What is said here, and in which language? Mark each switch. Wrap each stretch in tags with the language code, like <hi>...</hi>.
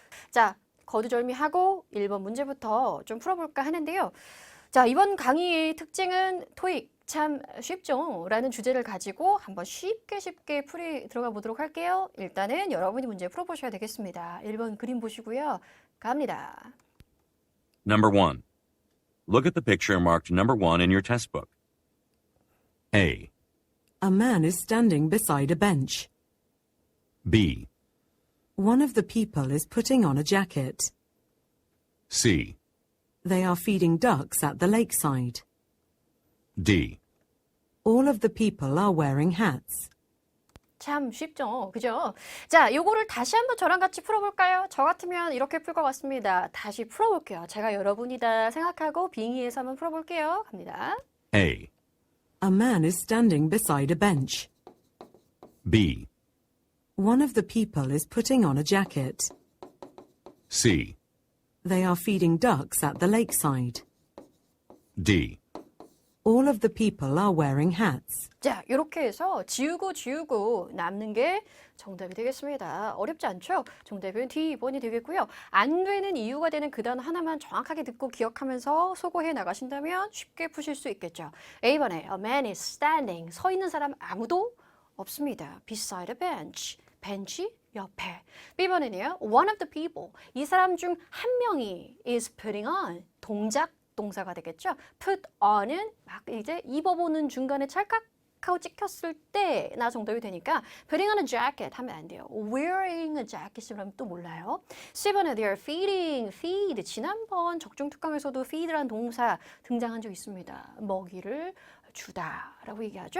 <ko>자, 거두절미하고 1번 문제부터 좀 풀어볼까 하는데요. 자, 이번 강의의 특징은 토익 참 쉽죠? 라는 주제를 가지고 한번 쉽게 들어가 보도록 할게요. 일단은 여러분이 문제 풀어보셔야 되겠습니다. 1번 그림 보시고요. 갑니다.</ko> <en>Number 1. Look at the picture marked number 1 in your test book. A, A man is standing beside a bench. B, One of the people is putting on a jacket. C, They are feeding ducks at the lakeside. D. All of the people are wearing hats.</en> <ko>참 쉽죠? 그죠? 자, 요거를 다시 한번 저랑 같이 풀어볼까요? 저 같으면 이렇게 풀 것 같습니다. 다시 풀어볼게요. 제가 여러분이다 생각하고 빙의해서 한번 풀어볼게요. 갑니다.</ko> <en>A, A man is standing beside a bench. B, One of the people is putting on a jacket. C, They are feeding ducks at the lakeside. D. All of the people are wearing hats.</en> <ko>자, 이렇게 해서 지우고 남는 게 정답이 되겠습니다. 어렵지 않죠? 정답은 D번이 되겠고요. 안 되는 이유가 되는 그 단어 하나만 정확하게 듣고 기억하면서 소거해 나가신다면 쉽게 푸실 수 있겠죠. A번에</ko> <en>A man is standing.</en> <ko>서 있는 사람 아무도 없습니다.</ko> <en>Beside a bench.</en> <ko>벤치 옆에. B번에는요.</ko> <en>One of the people.</en> <ko>이 사람 중 한 명이</ko> <en>is putting on.</en> <ko>동사가 되겠죠. put on은 막 이제 입어보는 중간에 찰칵하고 찍혔을 때나 정답이 되니까</ko> <en>putting on a jacket</en> <ko>하면 안 돼요.</ko> <en>wearing a jacket이라면</en> <ko>하면 또 몰라요. C번에</ko> <en>they are feeding, feed.</en> <ko>지난번 적중특강에서도 feed라는 동사 등장한 적 있습니다. 먹이를 주다라고 얘기하죠.</ko>